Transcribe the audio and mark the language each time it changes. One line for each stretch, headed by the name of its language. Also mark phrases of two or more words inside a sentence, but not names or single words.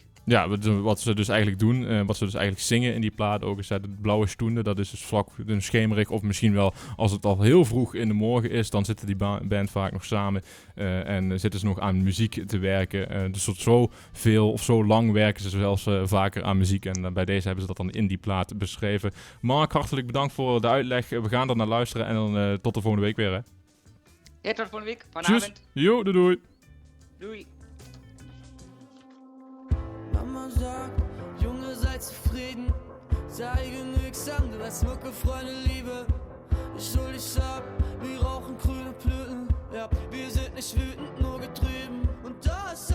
Dutch: Ja, wat ze dus eigenlijk doen, wat ze dus eigenlijk zingen in die plaat ook, is dat de Blauwe Stunde, dat is dus vlak een schemerig, of misschien wel als het al heel vroeg in de morgen is, dan zitten die band vaak nog samen en zitten ze nog aan muziek te werken. Dus tot zo veel of zo lang werken ze zelfs vaker aan muziek en bij deze hebben ze dat dan in die plaat beschreven. Mark, hartelijk bedankt voor de uitleg. We gaan er naar luisteren en dan tot de volgende week weer, hè? Ja, tot de volgende week. Vanavond. Jo, doei. Doei.
German: Mama sagt, Junge, sei zufrieden, sei genügsam, du hast Mucke, Freunde, Liebe. Ich hol dich ab, wir rauchen grüne Blüten, ja, wir sind nicht wütend, nur getrieben. Und da